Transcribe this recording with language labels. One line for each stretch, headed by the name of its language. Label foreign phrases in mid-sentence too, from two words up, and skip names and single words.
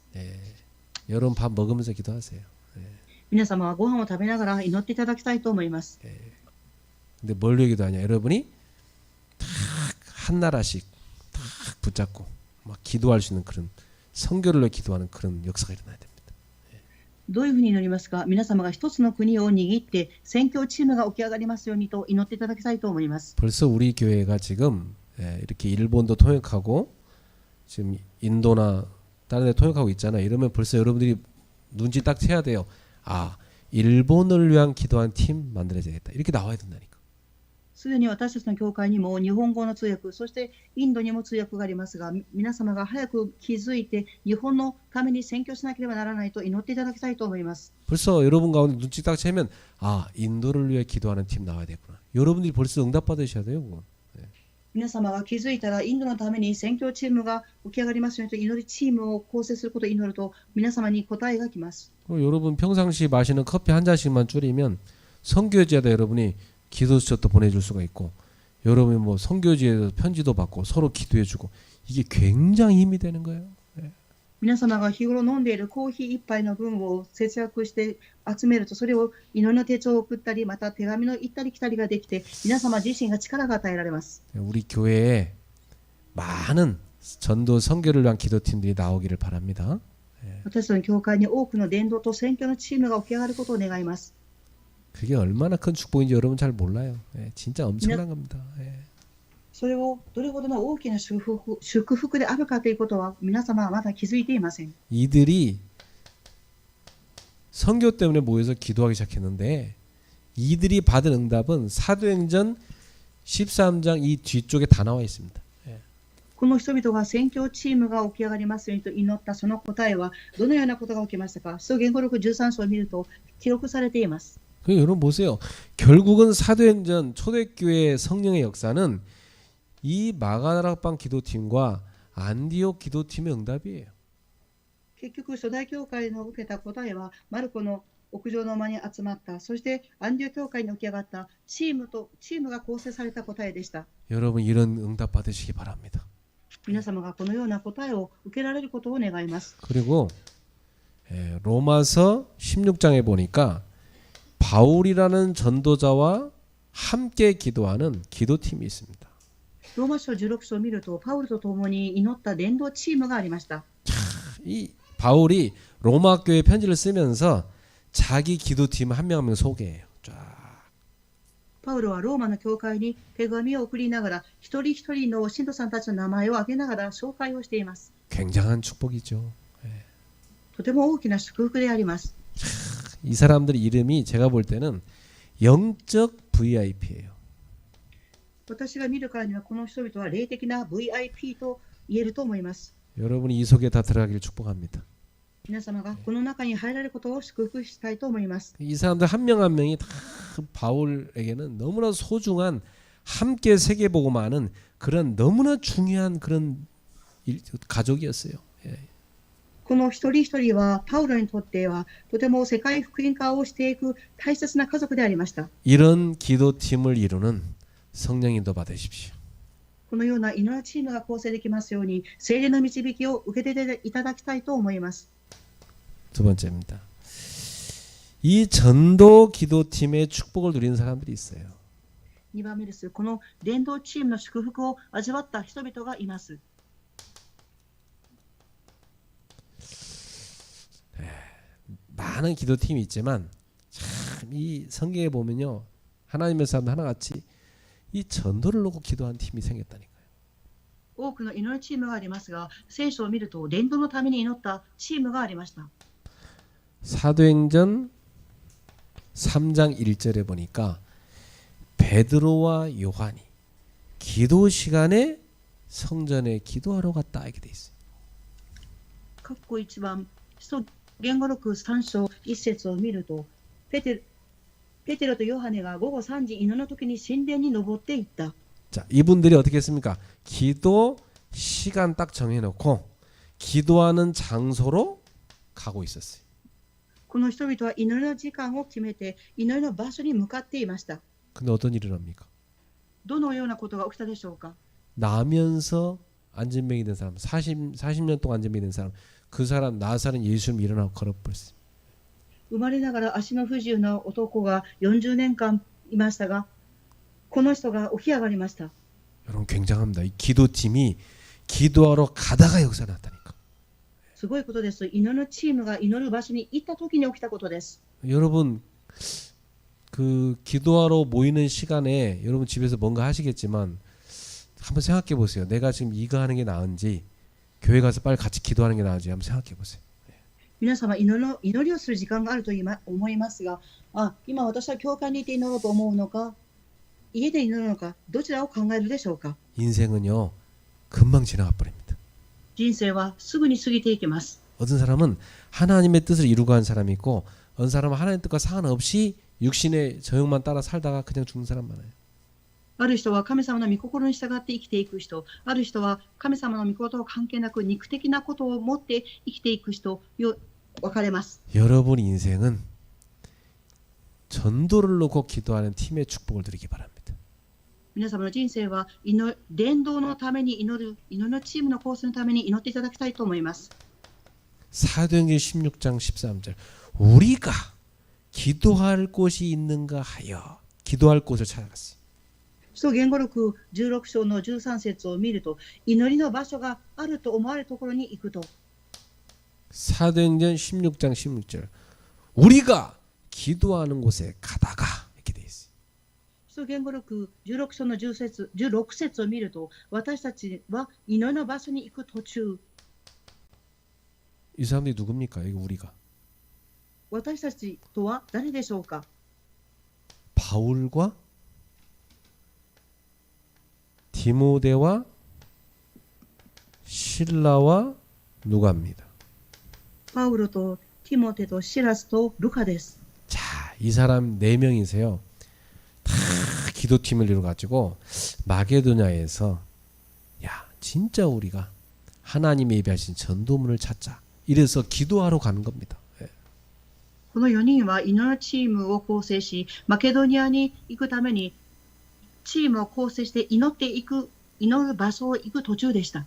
Korean: 여러분 밥 먹으면서 기도하세요.
Japanese: 皆様はご飯を食べながら祈っていただきたいと思います。
Korean: 근데 뭘 기도하냐? 여러분이 딱 한 나라씩 딱 붙잡고 막 기도할 수 있는 그런 선교를 위해 기도하는 그런 역사가 일어나야 됩니다.
Japanese: どういうふうに祈りますか。皆様が一つの国を握って宣教チームが起き上がりますようにと祈っていただきたいと思います。
Korean: 벌써 우리 교회가 지금 이렇게 일본도 통역하고 지금 인도나 다른 데 통역하고 있잖아요. 이러면 벌써 여러분들이 눈치 딱 채야 돼요. 아, 일본을 위한 기도한 팀 만들어야겠다. 이렇게 나와야 된다니까.
Japanese: すでに私たちの教会にも日本語の通訳、そしてインドにも通訳がありますが、皆様が早く気づいて日本のために宣教しなければならないと祈っていただきたいと思います。
Korean: 벌써 여러분 가운데 눈치 딱 채면 아, 인도를 위해 기도하는 팀 나와야 되구나. 여러분들이 벌써 응답 받으셔야 돼요. 그건.
Japanese: 皆様が気づいたらインドのために宣教チームが起き上がりますようにと祈りチームを構成することを祈ると皆様に答えが来ます。
Korean: 여러분 평상시 마시는 커피 한 잔씩만 줄이면 선교지에다 여러분이 기도 수첩도 보내줄 수가 있고 여러분이 뭐 선교지에서 편지도 받고 서로 기도해주고 이게 굉장히 힘이 되는 거예요.
Japanese: 皆様が日頃飲んでいるコーヒー一杯の分を節約して集めると、それを祈りの手帳を送ったり、また手紙の行ったり来たりができて、皆様自身が力が与えられます。
Korean: 우리 교회에 많은 전도 선교를 위한 기도팀들이 나오기를 바랍니다.
Japanese: 私たちの教会に多くの伝道と宣教のチームが起き上がることを願います。
Korean: 그게 얼마나 큰 축복인지 여러분 잘 몰라요. 진짜 엄청난 겁니다.
Japanese: それをどれほどの大きな祝福であるかということは皆様はまだ気づいていません。
Korean: 이들이 선교 때문에 모여서 기도하기 시작했는데 이들이 받은 응답은 사도행전 13장 이 뒤쪽에 다 나와 있습니다.
Japanese: この人々が宣教チームが起き上がりますようにと祈ったその答えはどのようなことが起きましたか。使徒言語録13章を見ると記録されています。
Korean: 여러분 보세요. 결국은 사도행전 초대교회 성령의 역사는 이 마가다락방 기도팀과 안디옥 기도팀의 응답이에요.
Japanese: 結局初代教会の受けた答えはマルコの屋上の間に集まった、そしてアンディオ教会に起き上がったチームが構成された答えでした。
Korean: 여러분 이런 응답 받으시기 바랍니다.
Japanese: 皆様がこのような答えを受けられることを願います。
Korean: 그리고 로마서 16장에 보니까 바울이라는 전도자와 함께 기도하는 기도팀이 있습니다.
Japanese: ローマ書16章を見るとパウルと共に祈った伝道チームがありました。
Korean: 이 바울이 로마 교회 편지를 쓰면서 자기 기도팀 한 명 한 명 소개해요. 쫙.
Japanese: パウロはローマの教会に手紙を送りながら一人一人の信徒さんたちの名前を挙げながら紹介をしています。
Korean: 굉장한 축복이죠.
Japanese: とても大きな祝福であります。
Korean: 이 사람들 이름이 제가 볼 때는 영적 VIP예요.
Japanese: 私が見るからにはこの人々は霊的な VIP と言えると思います。
Korean: 여러분이 이 속에 다 들어가기를 축복합니다.
Japanese: 皆様がこの中に入られることを祝福したいと思います。
Korean: 이 사람들 한 명 한 명이 다 바울에게는 너무나 소중한 함께 세계복음하는 그런 너무나 중요한 그런 가족이었어요.
Japanese: この一人一人はパウロにとってはとても世界福音化をしていく大切な家族でありました。
Korean: 이런 기도팀을 이루는 성령님도 받으십시오.
Japanese: このような祈りチームが構成できますように聖霊の導きを受けていただきたいと思います。
Korean: 두 번째입니다. 이 전도 기도팀의 축복을 누리는 사람들이 있어요.
Japanese: 2 番目です。この伝道チームの祝福を味わった人々がいます。
Korean: 많은 기도팀이 있지만 참 이 성경에 보면요. 하나님의 사람들 하나같이 이 전도를 놓고 기도한 팀이 생겼다니까요.
Japanese: 多くの祈りチームがありますが、聖書を見ると伝道のために祈ったチームがありました。
Korean: 사도행전 3장 1절에 보니까 베드로와 요한이 기도 시간에 성전에 기도하러 갔다 이렇게 돼 있어요.
Japanese: 括弧1番、使徒言語録3章1節を見ると、ペテロとヨハネが午後3時祈の時に神殿に登っていった。
Korean: 자, 이분들이 어떻게 했습니까? 기도 시간 딱 정해놓고 기도하는 장소로 가고 있었어요.
Japanese: この人々は祈りの時間を決めて祈りの場所に向かっていました。
Korean: 근데 어떤 일이 일어납니까?
Japanese: どのようなことが起きたでしょうか。
Korean: 나면서 안진병이 된 사람, 40년 동안 안진병이 된 사람, 그 사람 나사는 예수님 일어나고 걸어버렸어요.
Japanese: 生まれながら足の不自由な男が40年間いましたが、この人が起き上がりました。
Korean: 여러분 굉장합니다. 이 기도팀이 기도하러 가다가 역사 났다니까.
Japanese: すごいことです。祈りのチームが祈る場所に行った時に起きたことです。
Korean: 여러분 그 기도하러 모이는 시간에 여러분 집에서 뭔가 하시겠지만 한번 생각해 보세요. 내가 지금 이거 하는 게 나은지 교회 가서 빨리 같이 기도하는 게 나은지 한번 생각해 보세요.
Japanese: 皆様祈りをする時間があると思いますが、今私は教会にいて祈ろうと思うのか、家で祈るのか、どちらを考えるでしょうか。
Korean: 인생은요 금방 지나가 버립니다.
Japanese: 人生はすぐに過ぎていきます。
Korean: 어떤 사람은 하나님의 뜻을 이루고 한 사람이 있고 어떤 사람은 하나님의 뜻과 상관없이 육신의 저욕만 따라 살다가 그냥 죽는 사람 많아요.
Japanese: ある人は神様の御心に従って生きていく人、ある人は神様の御心を関係なく肉的なことを持って生きていく人、分かれます。
Korean: 여러분 인생은 전도를 놓고 기도하는 팀의 축복을 드리기 바랍니다.
Japanese: 皆様の人生は伝道のために祈りのチームの構成のために祈っていただきたいと思います。
Korean: 사도행전 16장 13절 우리가 기도할 곳이 있는가 하여 기도할 곳을 찾아갔어요.
Japanese: 使徒言語録16章の13節を見ると、祈りの場所があると思われるところに行くと。
Korean: 사도행전 16장 16절 우리가 기도하는 곳에 가다가 이렇게 돼 있어요.
Japanese: 使徒言語録16章の16節を見ると、私たちは祈りの場所に行く途中。
Korean: 이 사람들이 누굽니까? 이거 우리가
Japanese: 私たちとは誰でしょうか。
Korean: 바울과 디모데와 실라와 누가입니다.
Japanese: パウロとティモテとシラスとルカです。
Korean: 자, 이 사람 4명이세요. 다 기도팀을 이루어가지고 마게도냐에서 야, 진짜 우리가 하나님이 예비하신 전도문을 찾자. 이래서 기도하러 가는 겁니다.
Japanese: この4人は祈りのチームを構成し、マケドニアに行くためにチームを構成して祈る場所を行く途中でした。